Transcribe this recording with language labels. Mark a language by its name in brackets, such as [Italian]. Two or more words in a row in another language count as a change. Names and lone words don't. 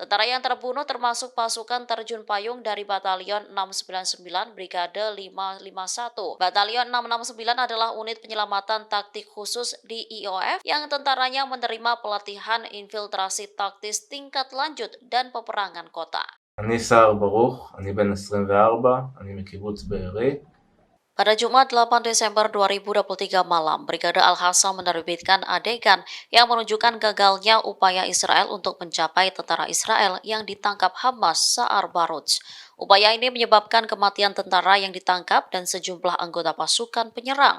[Indonesian] Tentara yang terbunuh termasuk pasukan terjun payung dari Batalion 699 Brigade 551. Batalion 669 adalah unit penyelamatan taktik khusus di IOF yang tentaranya menerima pelatihan infiltrasi taktis tingkat lanjut dan peperangan kota. [Hebrew] אני סער ברוך, אני בן 24, אני מקיבוץ בארי. [Indonesian] Pada Jumat 8 Desember 2023 malam, Brigade Al-Aqsa menerbitkan adegan yang menunjukkan gagalnya upaya Israel untuk mencapai tentara Israel yang ditangkap Hamas Sa'ar Baruj. Upaya ini menyebabkan kematian tentara yang ditangkap dan sejumlah anggota pasukan penyerang.